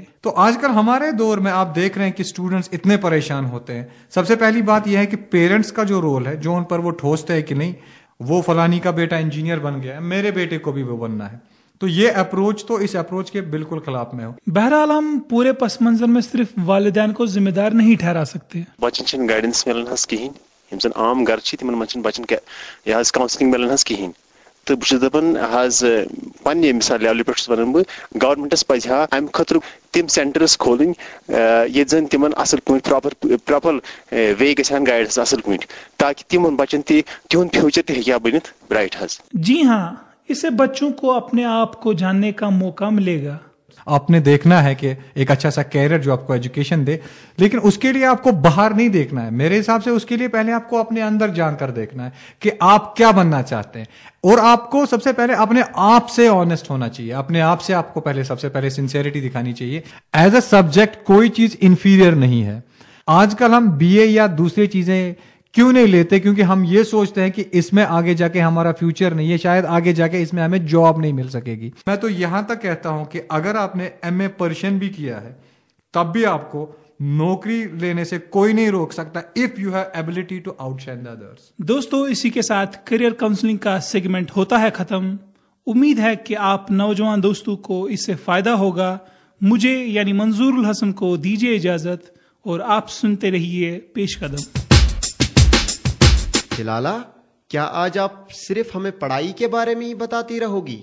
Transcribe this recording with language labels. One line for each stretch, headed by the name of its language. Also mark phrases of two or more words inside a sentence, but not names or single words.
Urdu: تو آج کل ہمارے دور میں آپ دیکھ رہے ہیں کہ اسٹوڈنٹس اتنے پریشان ہوتے ہیں. سب سے پہلی بات یہ ہے کہ پیرنٹس کا جو رول ہے، جو ان پر وہ ٹھوستے ہیں کہ نہیں وہ فلانی کا بیٹا انجینئر بن گیا ہے، میرے بیٹے کو بھی وہ بننا ہے، تو یہ اپروچ تو اس اپروچ کے بالکل خلاف میں ہو. بہرحال ہم پورے پس منظر میں صرف والدین کو ذمہ دار نہیں ٹھہرا سکتے.
Kashmiri: بچن چھن گائیڈنس ملان حس کہین، یم زن عام گھر چھ تمن من چھن بچن یہ حظ کاؤنسلنگ ملان حس کہین. تو بہت دپان حظ پنہ مثال لیولہ پہ ونان بہ گورمنٹس پزِ ہا امہ خاطر تم سینٹرس کھولن یت زن تمن اصل پٲٹھۍ
English: proper way
Kashmiri: گژھان گائیڈس اصل پٲٹھۍ تاکہ تمن بچن تہند فیوچر تہ ہیٚکہِ ہا بنتھ برائٹ حظ.
Urdu: جی ہاں، اس سے بچوں کو اپنے آپ کو جاننے کا موقع ملے گا. آپ نے دیکھنا ہے کہ ایک اچھا سا کیریئر جو آپ کو ایجوکیشن دے، لیکن اس کے لیے آپ کو باہر نہیں دیکھنا ہے. میرے حساب سے اس کے لیے پہلے آپ کو اپنے اندر جان کر دیکھنا ہے کہ آپ کیا بننا چاہتے ہیں، اور آپ کو سب سے پہلے اپنے آپ سے آنےسٹ ہونا چاہیے. اپنے آپ سے آپ کو سب سے پہلے سنسیئرٹی دکھانی چاہیے.
English: as a subject
Urdu: کوئی چیز انفیریئر نہیں ہے. آج کل ہم بی اے یا دوسری چیزیں کیوں نہیں لیتے؟ کیونکہ ہم یہ سوچتے ہیں کہ اس میں آگے جا کے ہمارا فیوچر نہیں ہے، شاید آگے جا کے اس میں ہمیں جاب نہیں مل سکے گی. میں تو یہاں تک کہتا ہوں کہ اگر آپ نے ایم اے پرشین بھی کیا ہے تب بھی آپ کو نوکری لینے سے کوئی نہیں روک سکتا
English: if you have ability to outshine the others.
Urdu: دوستو، اسی کے ساتھ
English: career counselling
Urdu: کا سیگمنٹ ہوتا ہے ختم. امید ہے کہ آپ نوجوان دوستوں کو اس سے فائدہ ہوگا. مجھے یعنی منظور الحسن کو دیجیے اجازت، اور آپ سنتے رہیے پیش قدم. ہلالہ، کیا آج آپ صرف ہمیں پڑھائی کے بارے میں ہی بتاتی رہو گی؟